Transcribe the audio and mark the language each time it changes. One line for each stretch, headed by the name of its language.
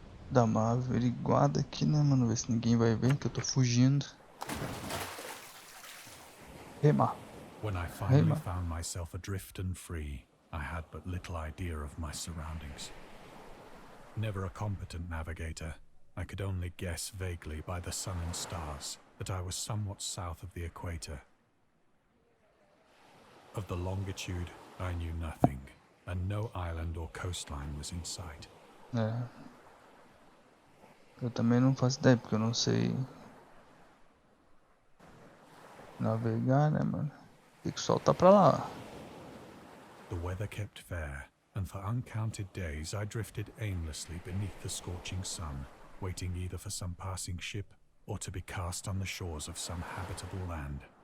Portuguese: Dá uma averiguada aqui, né, mano? Ver se ninguém vai ver que eu tô fugindo. Remar.
English: When I finally found myself adrift and free, I had but little idea of my surroundings. Never a competent navigator, I could only guess vaguely by the sun and stars that I was somewhat south of the equator. Of the longitude, I knew nothing, and no island or coastline was in sight.
Portuguese: É. Eu também não faço ideia, porque eu não sei navegar, né, mano? Tem que soltar pra lá.
English: The weather kept fair, and for uncounted days I drifted aimlessly beneath the scorching sun, waiting either for some passing ship or to be cast on the shores of some habitable land.